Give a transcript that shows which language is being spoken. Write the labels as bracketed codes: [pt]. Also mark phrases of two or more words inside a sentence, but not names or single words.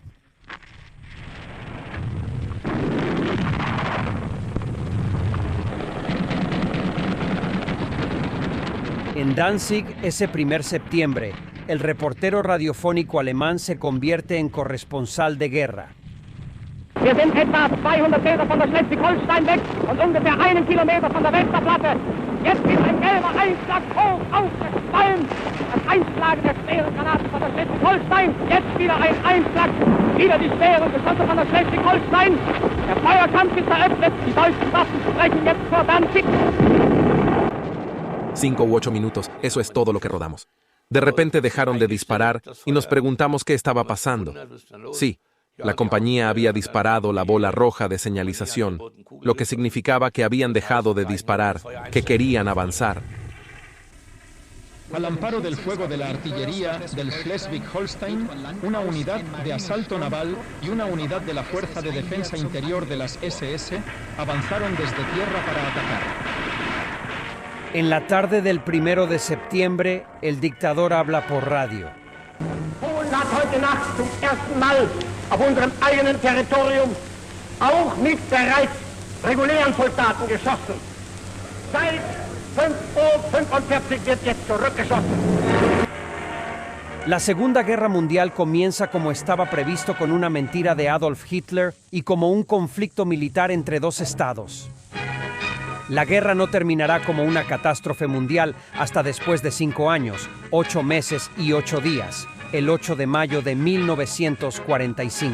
[es] En Danzig, ese 1 septiembre, el reportero radiofónico alemán se convierte en corresponsal de guerra. [de] Wir sind etwa 200 Meter von der Schleswig-Holstein weg und ungefähr 1 Kilometer von der Westerplatte. Jetzt ist ein gelber Einschlag hoch aufgefallen. Das Einschlagen der schweren Granaten von der Schleswig-Holstein. Jetzt wieder ein Einschlag. Wieder die schweren Geschosse von der Schleswig-Holstein. Der Feuerkampf ist eröffnet. Die deutschen Waffen sprechen jetzt vor Danzig. [es] 5 u 8 minutos, eso es todo lo que rodamos. De repente dejaron de disparar y nos preguntamos qué estaba pasando. Sí, la compañía había disparado la bola roja de señalización, lo que significaba que habían dejado de disparar, que querían avanzar. Al amparo del fuego de la artillería del Schleswig-Holstein, una unidad de asalto naval y una unidad de la Fuerza de Defensa Interior de las SS avanzaron desde tierra para atacar. En la tarde del 1 de septiembre, el dictador habla por radio. [de] Polen hat heute Nacht zum ersten Mal auf unserem eigenen Territorium auch mit bereits regulären Soldaten geschossen. Seit 5:45 Uhr wird jetzt zurückgeschossen. [es] La Segunda Guerra Mundial comienza como estaba previsto, con una mentira de Adolf Hitler y como un conflicto militar entre dos estados. La guerra no terminará como una catástrofe mundial hasta después de 5 años, 8 meses y 8 días, el 8 de mayo de 1945.